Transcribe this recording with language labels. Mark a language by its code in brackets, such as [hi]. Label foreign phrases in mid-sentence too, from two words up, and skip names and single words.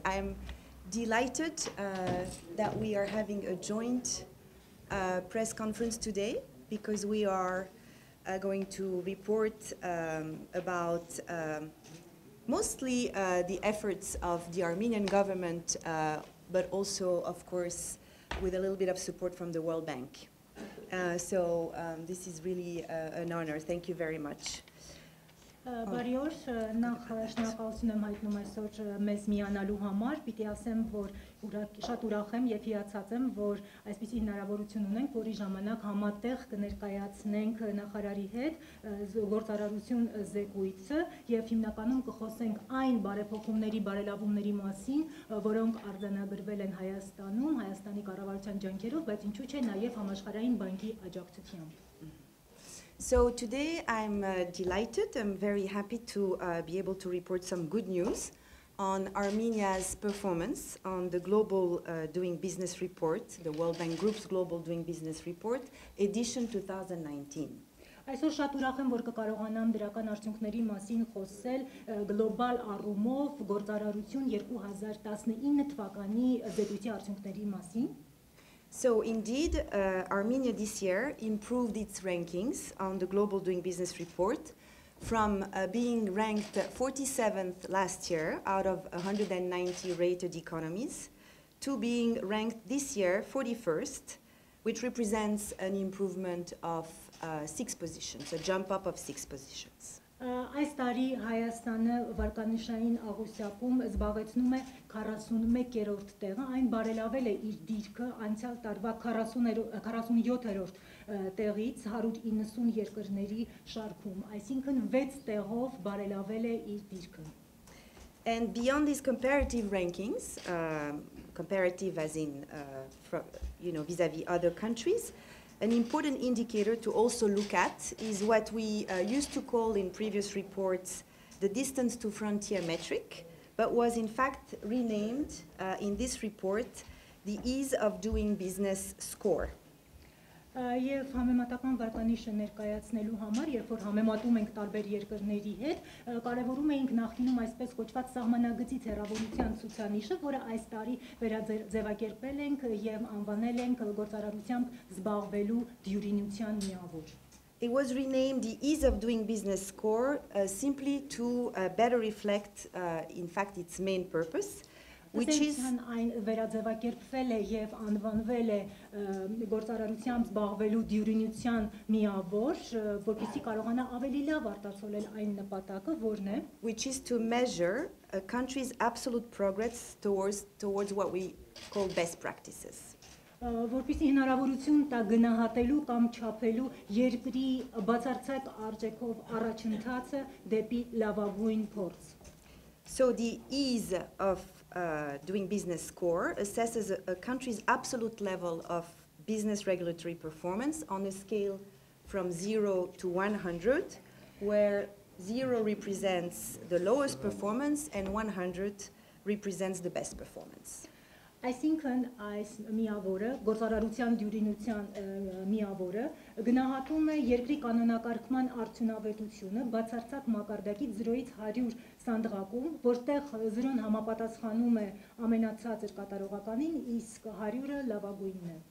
[en] I'm delighted that we are having a joint press conference today because we are going to report about mostly the efforts of the Armenian government, but also, of course, with a little bit of support from the World Bank. So this is really an honor. Thank you very much. [hy] Բարի օր, նախ շնորհակալություն եմ հայտնում այսօր մեզ միանալու համար, պիտի ասեմ, որ շատ ուրախ եմ եւ հիացած եմ, որ այսպիսի հնարավորություն ունենք, որի ժամանակ համատեղ կներկայացնենք նախարարի հետ գործարարություն զեկույցը եւ հիմնականում կխոսենք այն բարեփոխումների, բարելավումների մասին, որոնք արձանագրվել են Հայաստանում, Հայաստանի կառավարության ջանքերով, բայց ինչու՞ չէ նաեւ համաշխարհային բանկի աջակցությամբ։ [en] So today I'm delighted, I'm very happy to be able to report some good news on Armenia's performance on the Global Doing Business Report, the World Bank Group's Global Doing Business Report, edition 2019. [hy] Այսօր շատ ուրախ եմ, որ կկարողանամ դրական արդյունքների մասին խոսել գլոբալ առումով գործարարություն 2019 թվականի զեկույցի արդյունքների մասին։ [en] So indeed, Armenia this year improved its rankings on the Global Doing Business Report from being ranked 47th last year out of 190 rated economies to being ranked this year 41st, which represents an improvement of 6 positions, a jump up of 6 positions. [hy] Այս տարի Հայաստանը վարկանիշային աղյուսակում զբաղեցնում է 41-րդ տեղը, այն բարելավել է իր դիրքը անցյալ տարվա 47-րդ տեղից 190 երկրների շարքում, այսինքն 6 տեղով բարելավել է իր դիրքը։ [en] And beyond these comparative rankings, comparative as in vis-à-vis other countries, an important indicator to also look at is what we used to call in previous reports the distance to frontier metric, but was in fact renamed in this report the ease of doing business score. [hy] Եվ համեմատական վարկանիշը ներկայացնելու համար, երբ որ համեմատում ենք տարբեր երկրների հետ, կարևորում ենք նախկինում այսպես կոչված սահմանագծից հեռավորության ցուցանիշը, որը այս տարի վերաձևակերպել ենք եւ անվանել ենք գործարարությամբ զբաղվելու դյուրինության միավոր։ [en] It was renamed the Ease of Doing Business score simply to better reflect, in fact, its main purpose, which is [hy] այն վերաձևակերպվել է եւ անվանվել է գործարարությամբ զբաղվելու դյուրինության միավոր, որպեսզի կարողանա ավելի լավ արտացոլել այն նպատակը, որն է, [en] which is to measure a country's absolute progress towards what we call best practices. [hy] Որպեսզի հնարավորություն տա գնահատելու կամ չափելու երկրի բացարձակ արժեքով առաջընթացը դեպի լավագույն փորձ։ [en] So the ease of doing business score assesses a country's absolute level of business regulatory performance on a scale from 0 to 100, where 0 represents the lowest performance and 100 represents the best performance. [hy] Այսինքն այս միավորը, գործարարության դյուրինության միավորը գնահատում է երկրի կանոնակարգման արդյունավետությունը բացարձակ մակարդակից 0-ից 100 սանդղակում, որտեղ 0-ն համապատասխանում է ամենացածր կատարողականին, իսկ 100-ը լավագույնն է։